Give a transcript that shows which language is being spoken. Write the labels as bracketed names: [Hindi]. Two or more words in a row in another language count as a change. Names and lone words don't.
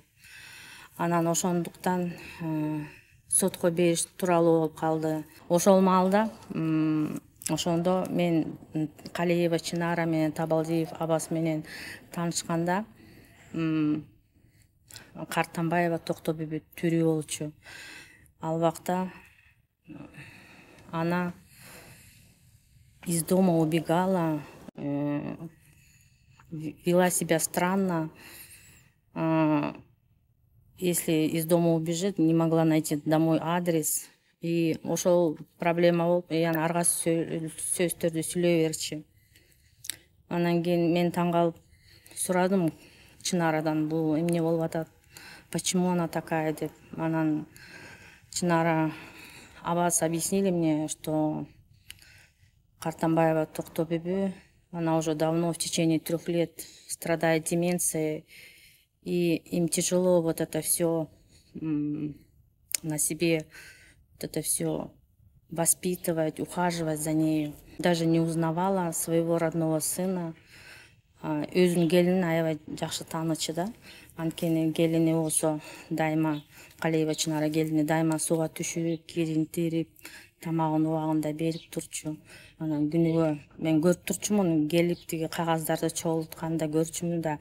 [Kyrgyz] Анан ошондуктан сотко бериш тууралуу болуп калды. Ошол маалда ошондо мен Калиева Чынара менен Табалдиев Абас менен таанышканда Картамбаева Токтобүбү тирүү болчу. Ал убакта [Russian] она из дома убегала, вела себя странно, если из дома убежит, не могла найти домой адрес. [Kyrgyz] И ошол проблема болуп, аны ар кайсы сөздөрдү сүйлөй берчи. Анан кийин мен таң калып сурадым Чынарадан, бул эмне болуп атат, [Russian] почему она такая деп. [Kyrgyz] Анан Чынара абасы [Russian] объяснили мне, что Картамбаева Токтобүбү, она уже давно, в течение 3 лет страдает деменцией, и им тяжело вот это все на себе, вот это все воспитывать, ухаживать за ней. Даже не узнавала своего родного сына. [Kyrgyz] Өзүнүн келинин аябай жакшы таанычы да. Анткени келини болсо дайыма, Калиева Чынара келини дайыма сууга түшүрүп, киринтирип, тамагын убагында берип турчу. Анан күнүгө мен көрүп турчумун, келип тиги кагаздарды чогултканда көрчүмүн да.